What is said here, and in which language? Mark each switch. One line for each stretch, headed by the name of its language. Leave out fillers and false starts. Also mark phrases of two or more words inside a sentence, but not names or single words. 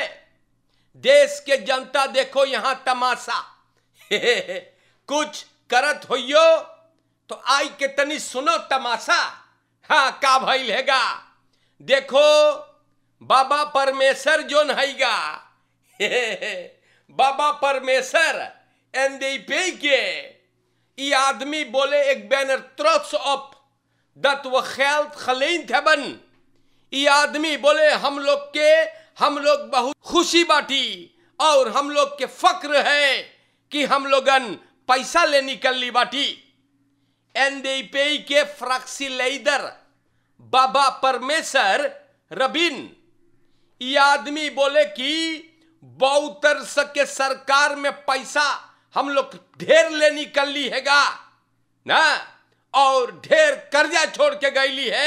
Caribbean Hindustani: देश के जनता देखो यहां तमाशा कुछ करत होइयो तो आई के तनी सुनो तमाशा। हाँ का भइल हैगा देखो बाबा परमेश्वर जोन हैगा बाबा परमेश्वर NDP के ये आदमी बोले एक बैनर
Dutch: trots op dat we geld geleend hebben।
Caribbean Hindustani: ये आदमी बोले हम लोग बहुत खुशी बाटी और हम लोग के फक्र है कि हम लोगन पैसा ले निकल ली बाटी। NDP के फ्रैक्सी लीडर बाबा परमेश्वर रबिन ये आदमी बोले कि बहुतर के सरकार में पैसा हम लोग ढेर ले निकल ली हैगा ना और ढेर कर्जा छोड़ के गईली है।